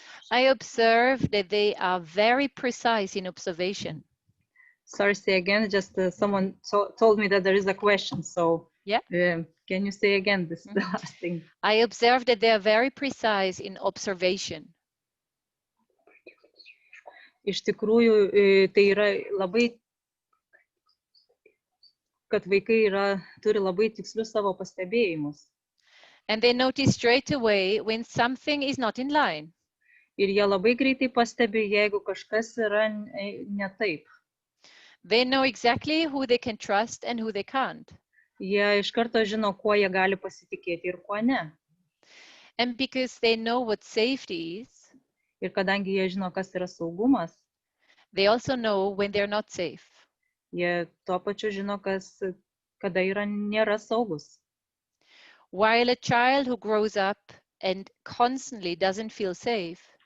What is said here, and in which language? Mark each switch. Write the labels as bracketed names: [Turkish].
[English] I observe that they are very precise in observation. Sorry, say again, just someone told me that there is a question, so yeah. Can you say again this the last thing? I observe that they are very precise in observation. [Lithuanian] Iš tikrųjų, tai yra labai, kad vaikai turi labai tikslius savo pastebėjimus. [English] And they notice straight away when something is not in line. [Lithuanian] Ir jie labai greitai pastebi, jeigu kažkas yra ne taip. [English] They know exactly who they can trust and who they can't. [Lithuanian] Jie iš karto žino, kuo jie gali pasitikėti ir kuo ne. [English] And because they know what safety is, [Lithuanian] ir kadangi jie žino, kas yra saugumas, [English] they also know when they're not safe. [Lithuanian] Jie tuo pačiu žino, kada nėra saugus. [English] While a child who grows up and constantly doesn't feel safe,